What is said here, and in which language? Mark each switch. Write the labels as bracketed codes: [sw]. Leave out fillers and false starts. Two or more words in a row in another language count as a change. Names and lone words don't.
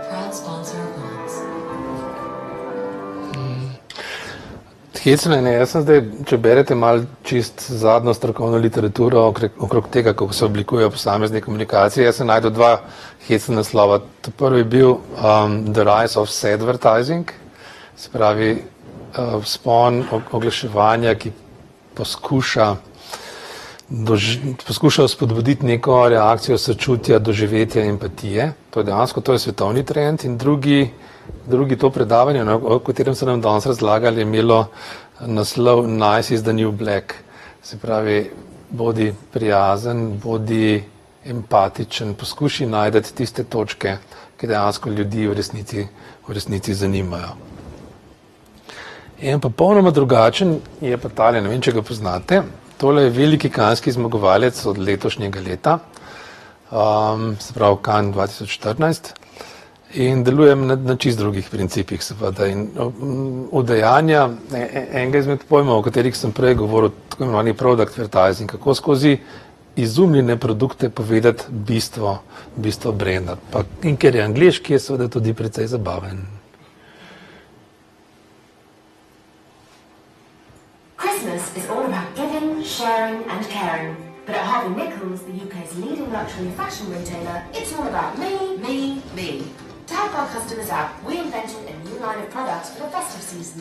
[en] proud sponsor of Moms. [sl] Hecno je, jaz sem zdaj, če berete malo čist zadnjo strokovno literaturo okrog tega, kako se oblikujejo posamezne komunikacije, jaz sem najdel dva hecna naslova. Prvi je bil The Rise of Sadvertising, se pravi vzpon oglaševanja, ki poskuša spodbuditi neko reakcijo sočutja, doživetja, empatije. To je svetovni trend. In drugi to predavanje, o katerem so nam danes razlagali, je imelo naslov Nice is the new black. Se pravi, bodi prijazen, bodi empatičen, poskuši najti tiste točke, ki dejansko ljudi v resnici zanimajo. En pa popolnoma drugačen je pa tale, ne vem, če ga poznate. Tole je veliki kanski zmagovalec od letošnjega leta, se pravi Cannes 2014. In delujem na čist drugih principih, seveda. In udejanja enega izmed pojmov, o katerih sem prej govoril, tako imenovani [en] product advertising, [sl] kako skozi izumljene produkte povedati bistvo brenda. In ker je angleški, je seveda tudi precej zabaven. [en] Christmas is all about giving, sharing and caring. But at Harvey Nichols, the UK's leading luxury fashion retailer, it's all about me, me, me. To help our customers out, we invented a new line of products for the festive season.